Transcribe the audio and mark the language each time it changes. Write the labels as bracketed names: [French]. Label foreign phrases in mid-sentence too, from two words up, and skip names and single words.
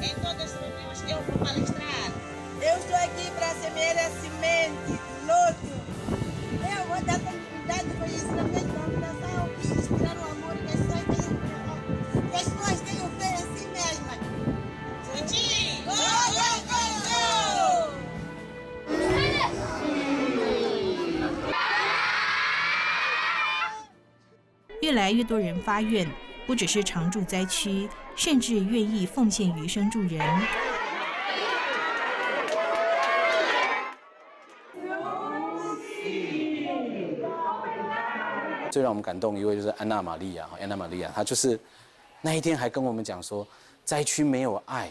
[Portuguese] Em todas as reuniões eu vou palestrar. Eu estou aqui para semear a semente do loto. Eu vou dar continuidade com o ensinamento da fundação e inspirar o amor que as pessoas tenham fé em si mesmas. Sim! [English] Go, go, go, go! [Chinese] 越来越多人发愿，不只是常住灾区，甚至愿意奉献余生助人。最让我们感动一位就是安娜玛利亚，她就是那一天还跟我们讲说，灾区没有爱。